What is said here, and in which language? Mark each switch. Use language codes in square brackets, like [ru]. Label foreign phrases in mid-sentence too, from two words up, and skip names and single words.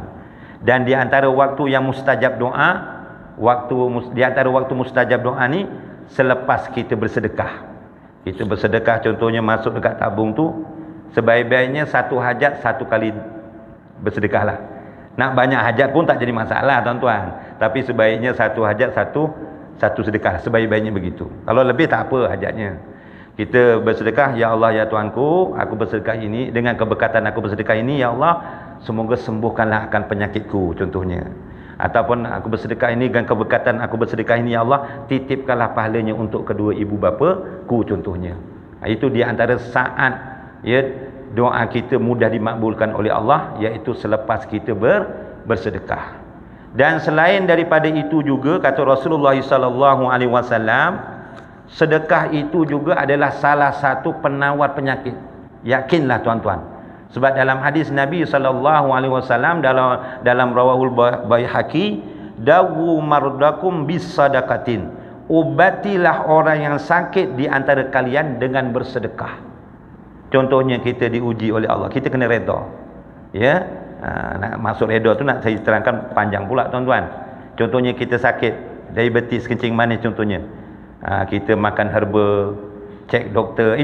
[ms] Dan di antara waktu yang mustajab doa, di antara waktu mustajab doa ni selepas kita bersedekah. Kita bersedekah contohnya masuk dekat tabung tu, sebaik-baiknya satu hajat satu kali bersedekahlah. Nak banyak hajat pun tak jadi masalah, tuan-tuan. Tapi sebaiknya satu hajat satu sedekah, sebaik-baiknya begitu. Kalau lebih tak apa hajatnya. Kita bersedekah, ya Allah, ya Tuanku, aku bersedekah ini dengan keberkatan aku bersedekah ini, ya Allah, semoga sembuhkanlah akan penyakitku, contohnya. Ataupun aku bersedekah ini dengan keberkatan aku bersedekah ini, ya Allah, titipkanlah pahalanya untuk kedua ibu bapaku, contohnya. Itu di antara saat, ya, doa kita mudah dimakbulkan oleh Allah, iaitu selepas kita bersedekah. Dan selain daripada itu juga, kata Rasulullah SAW, sedekah itu juga adalah salah satu penawar penyakit. Yakinlah, tuan-tuan. Sebab dalam hadis Nabi SAW dalam Rawahul Baihaqi, [ar] داووا مرضاكم بالصدقة, [ms] ubatilah orang yang sakit di antara kalian dengan bersedekah. Contohnya kita diuji oleh Allah, kita kena redha. Ya, nak masuk redha tu nak saya terangkan panjang pula, tuan-tuan. Contohnya kita sakit diabetes, kencing manis contohnya. Kita makan herba, cek doktor.